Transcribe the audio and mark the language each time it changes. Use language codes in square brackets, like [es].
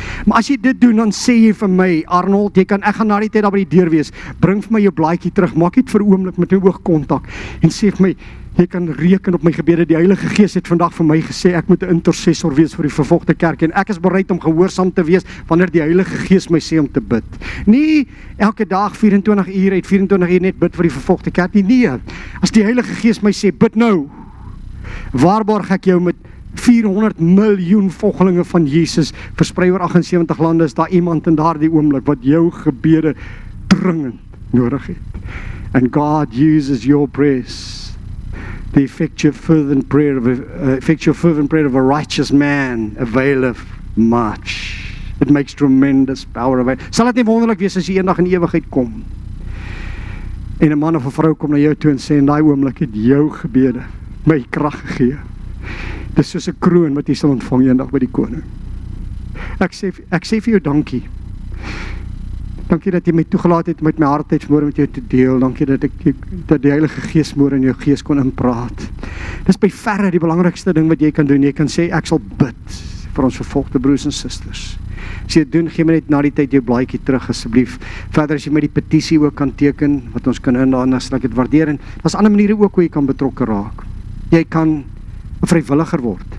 [af] Maar as jy dit doen, dan sê jy vir my, Arnold, ek gaan na die tyd daar by die deur wees. Bring vir my jou blaadjie terug. Maak dit vir 'n oomblik met 'n oogkontak en sê vir my, jy kan reken op my gebede. Die Heilige Gees het vandag vir my gesê ek moet 'n intercessor wees vir die vervolgde kerk en ek is bereid om gehoorsaam te wees wanneer die Heilige Gees my sê om te bid. Nie elke dag 24 uur uit 24 uur net bid vir die vervolgde kerk nie. Nee, as die Heilige Gees my sê bid nou, waarborg ek jou met 400 miljoen volgelinge van Jesus versprei oor 78 lande, is daar iemand in daardie oomblik wat jou gebede dringend nodig het. [en] And God uses your prayers. The effectual fervent prayer of a righteous man availeth much. It makes tremendous power available. [af] Sal dit nie wonderlik wees as jy eendag in ewigheid kom en 'n man of 'n vrou kom na jou toe en sê, in daai oomblik het jou gebede my krag gegee. Dis soos 'n kroon wat jy sal ontvang eendag by die koning. Ek sê vir jou dankie. Dankie dat jy my toegelaat het met my hart uit vanmôre met jou te deel. Dankie dat die Heilige Gees môre in jou gees kon inpraat. Dis by verre die belangrikste ding wat jy kan doen. Jy kan sê ek sal bid vir ons vervolgde broers en susters. As jy dit doen, gee my net na die tyd jou blaadjie terug asseblief. Verder as jy my die petisie ook kan teken wat ons kan indaan, dan sal ek dit waardeer. En daar's ander maniere ook hoe jy kan betrokke raak. Jy kan 'n vrywilliger word.